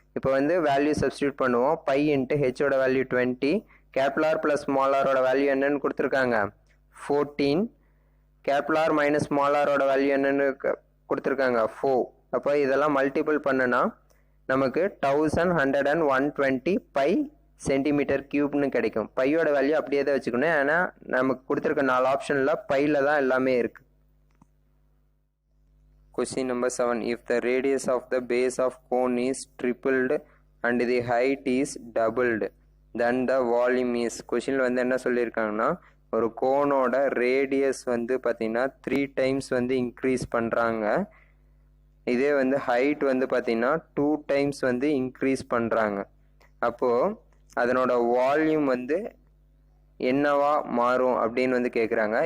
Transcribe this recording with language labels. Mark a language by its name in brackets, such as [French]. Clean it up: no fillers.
[Tamil] இப்போ வந்து value substitute பண்ணுவோம். Pi into ஹெச்சோட value 20, capital R plus small ஆரோட வேல்யூ என்னன்னு கொடுத்துருக்காங்க 14, கேபிட்டல் ஆர் மைனஸ் ஸ்மால் ஆரோட வேல்யூ என்னன்னு கொடுத்துருக்காங்க 4. அப்போ இதெல்லாம் மல்டிபிள் பண்ணுனா நமக்கு 1120 பை சென்டிமீட்டர் கியூப்னு கிடைக்கும். பையோட வேல்யூ அப்படியே தான் வச்சுக்கணும், ஏன்னா நமக்கு கொடுத்துருக்க 4 ஆப்ஷனில் பையில் தான் எல்லாமே இருக்குது. [English] Question number 7. If the radius of the base of cone is tripled and the height is doubled, then the volume is. [Tamil] கொஷினில் வந்து என்ன சொல்லியிருக்காங்கன்னா, ஒரு கோனோட ரேடியஸ் வந்து பார்த்திங்கன்னா 3 டைம்ஸ் வந்து இன்க்ரீஸ் பண்ணுறாங்க. இதே வந்து ஹைட் வந்து பார்த்திங்கன்னா 2 டைம்ஸ் வந்து இன்க்ரீஸ் பண்ணுறாங்க. அப்போது அதனோட வால்யூம் வந்து என்னவா மாறும் அப்படின்னு வந்து கேட்குறாங்க.